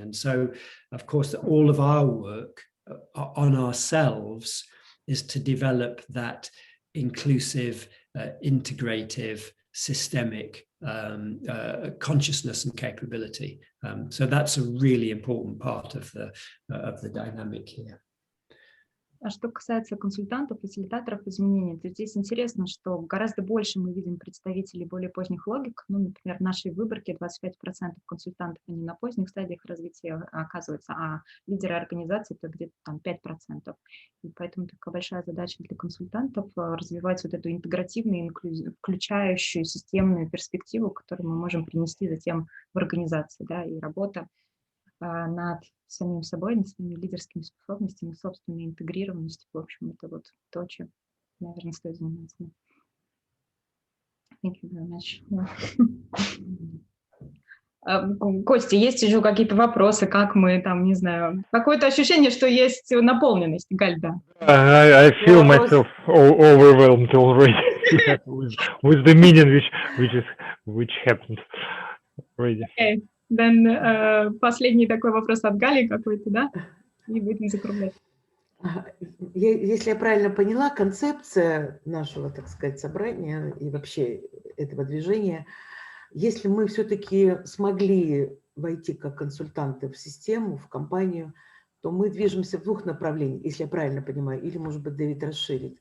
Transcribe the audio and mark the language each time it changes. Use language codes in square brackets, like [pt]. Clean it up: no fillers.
[en] And so, of course, all of our work on ourselves is to develop that inclusive, integrative, systemic consciousness and capability. So that's a really important part of the dynamic here. [ru] А что касается консультантов, фасилитаторов изменений, то здесь интересно, что гораздо больше мы видим представителей более поздних логик. Ну, например, в нашей выборке 25% консультантов, они на поздних стадиях развития оказываются, а лидеры организации это где-то там 5%. И поэтому такая большая задача для консультантов развивать вот эту интегративную, включающую системную перспективу, которую мы можем принести затем в организации, да, и работа над самим собой, над своими лидерскими способностями, собственной интегрированностью. В общем, это вот то, чем, наверное, стоит заниматься. [en] Thank you very much. [ru] Костя, есть еще какие-то вопросы, как мы там, не знаю, какое-то ощущение, что есть наполненность, Галь, да? [en] I feel myself overwhelmed already with the meaning which happened already. Okay. Then, [ru] последний такой вопрос от Гали какой-то, да? И будем закруглять. Если я правильно поняла, концепция нашего, так сказать, собрания и вообще этого движения, если мы все-таки смогли войти как консультанты в систему, в компанию, то мы движемся в двух направлениях, если я правильно понимаю, или, может быть, Дэвид расширит.